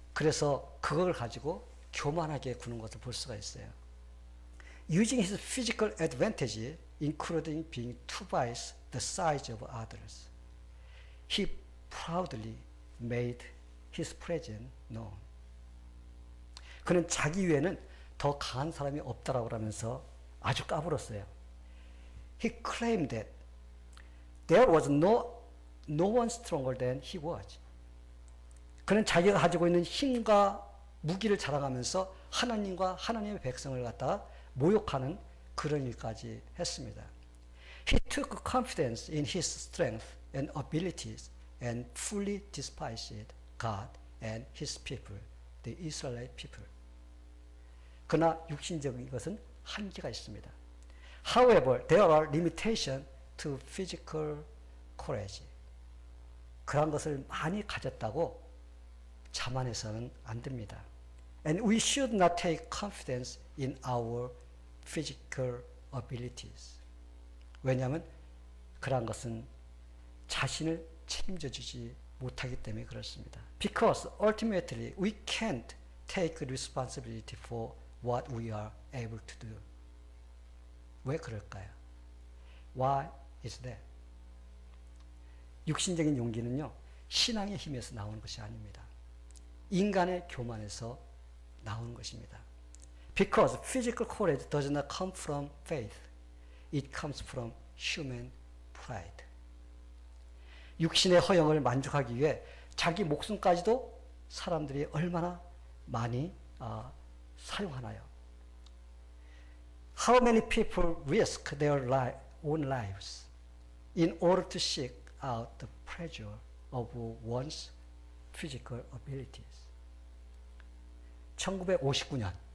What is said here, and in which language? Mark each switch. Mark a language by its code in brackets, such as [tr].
[ko] 그래서 그걸 가지고 교만하게 구는 것을 볼 수가 있어요. [en] Using his physical advantage, including being twice the size of others, he proudly made his presence known. [ko] 그는 자기 위에는 더 강한 사람이 없다라고 하면서 아주 까불었어요. [en] He claimed that there was no one stronger than he was. [ko] 그는 자기가 가지고 있는 힘과 무기를 자랑하면서 하나님과 하나님의 백성을 갖다가 모욕하는 그런 일까지 했습니다. [en] He took confidence in his strength and abilities and fully despised God and his people, the Israelite people. [ko] 그러나 육신적인 것은 한계가 있습니다. [en] However, there are limitations to physical courage. [ko] 그런 것을 많이 가졌다고 자만해서는 안 됩니다. [en] And we should not take confidence in our physical abilities. [ko] 왜냐하면 그러한 것은 자신을 책임져 주지 못하기 때문에 그렇습니다. [en] Because ultimately we can't take responsibility for what we are able to do. [ko] 왜 그럴까요? [en] Why is that? [ko] 육신적인 용기는요, 신앙의 힘에서 나오는 것이 아닙니다. 인간의 교만에서 나오는 것입니다. [en] Because physical courage does not come from faith. It comes from human pride. [ko] 육신의 허영을 만족하기 위해 자기 목숨까지도 사람들이 얼마나 많이 사용하나요? [en] How many people risk their own lives in order to seek out the pleasure of one's physical abilities? 1959년